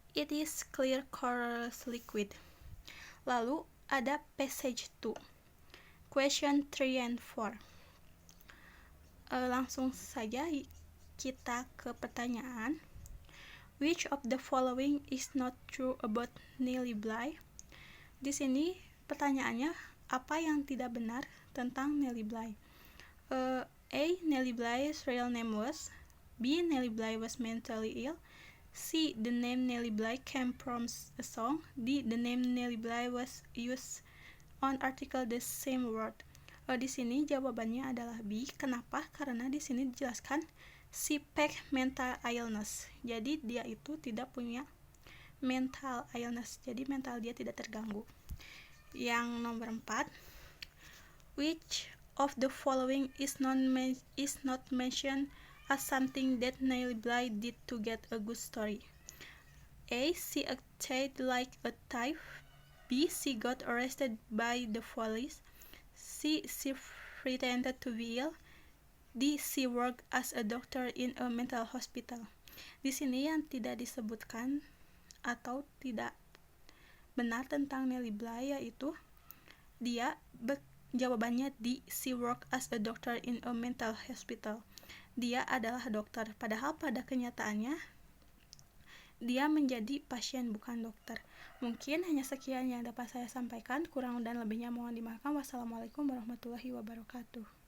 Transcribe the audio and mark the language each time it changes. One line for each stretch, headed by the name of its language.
English: It is clear colorless liquid.
Indonesian: Lalu ada
English: passage 2, question 3 and 4.
Indonesian: Langsung saja kita ke pertanyaan.
English: Which of the following is not true about Nellie Bly?
Indonesian: Di sini pertanyaannya, apa yang tidak benar tentang Nellie Bly?
English: A. Nellie Bly's real name was. B. Nellie Bly was mentally ill. C. The name Nellie Bly came from a song. D. The name Nellie Bly was used on article the same word.
Indonesian: Di sini jawabannya adalah B. Kenapa? Karena di sini dijelaskan
English: she packed mental illness.
Indonesian: Jadi dia itu tidak punya mental illness. Jadi mental dia tidak terganggu. Yang nomor 4,
English: which of the following is not mentioned as something that Nellie Bly did to get a good story? A. She acted like a thief. B. She got arrested by the police. C. She pretended to be ill. D. She worked as a doctor in a mental hospital.
Indonesian: Di sini yang tidak disebutkan atau tidak benar tentang Nellie Bly yaitu dia jawabannya D.
English: She worked as a doctor in a mental hospital.
Indonesian: Dia adalah dokter, padahal pada kenyataannya dia menjadi pasien bukan dokter. Mungkin hanya sekian yang dapat saya sampaikan, kurang dan lebihnya mohon dimaafkan. Wassalamualaikum warahmatullahi wabarakatuh.